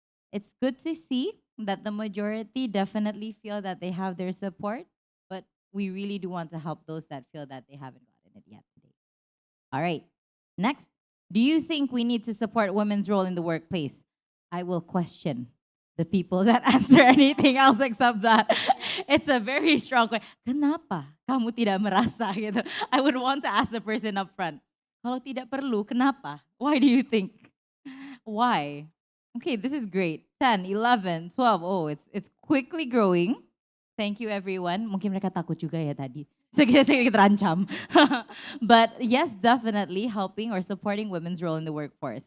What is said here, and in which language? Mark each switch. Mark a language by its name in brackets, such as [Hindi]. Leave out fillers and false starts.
[English] It's good to see that the majority definitely feel that they have their support, but we really do want to help those that feel that they haven't gotten it yet today. All right. Next, do you think we need to support women's role in the workplace? I will question the people that answer anything else except that. It's a very strong question. [Indonesian] Kenapa kamu tidak merasa gitu? [English] I would want to ask the person up front. [Indonesian] Kalau tidak perlu, kenapa? [English] Why do you think? Why? Okay, this is great. 10, 11, 12. Oh, it's quickly growing. Thank you everyone. [Indonesian] Mungkin mereka takut juga ya tadi. Sedikit terancam. [English] But yes, definitely helping or supporting women's role in the workforce.